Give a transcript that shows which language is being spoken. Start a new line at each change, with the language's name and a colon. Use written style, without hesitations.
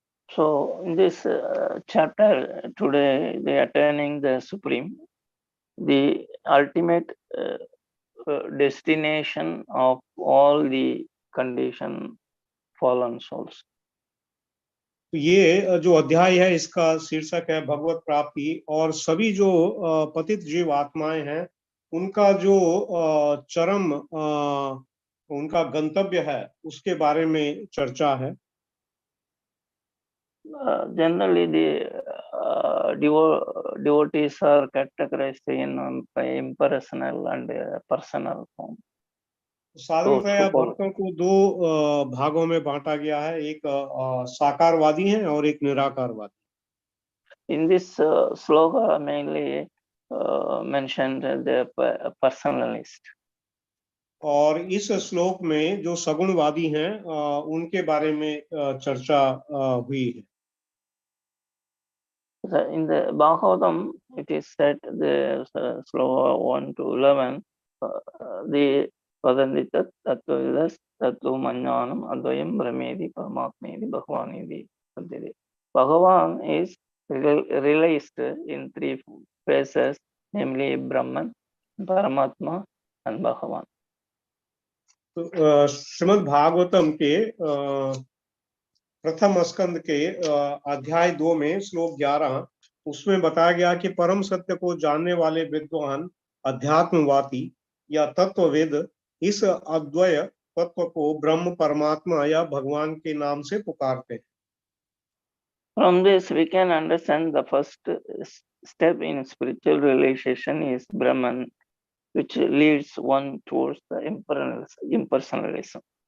English: So in this chapter today, they are attaining the Supreme, the ultimate destination of all the conditioned fallen souls.
Hindi: तो ये जो अध्याय है इसका शीर्षक है भगवत प्राप्ति और सभी जो पतित जीव आत्माएं हैं उनका जो चरम उनका गंतव्य है उसके बारे में चर्चा है।
English: Generally, the devotees are categorized in impersonal and personal form.
Hindi: साधारणतया भक्तों को दो भागों में बांटा गया है, एक साकारवादी हैं और एक निराकारवादी।
English: In this sloka mainly mentioned the personalist.
Hindi: और इस श्लोक में जो सगुणवादी हैं उनके बारे में चर्चा हुई है।
English: In the Bhagavatam, it is said the sloka 1 to 11, the
Sanskrit: Vadanti Tattvavidas Tattva Manyanam Advayam Brahmedi Paramatmedi Bhagavanedi.
English: Bhagavan is realized in three phases, namely Brahman, Paramatma, and Bhagavan.
Hindi: तो श्रीमद् भागवतम के प्रथम स्कंद के अध्याय 2 में श्लोक 11 उसमें बताया गया कि परम सत्य को जानने वाले विद्वान अध्यात्मवादी या तत्ववेद इस अद्वय तत्व को ब्रह्म परमात्मा या भगवान के नाम से पुकारते हैं।
English: From this we can understand the first step in spiritual realization is Brahman, which leads one towards the impersonalism.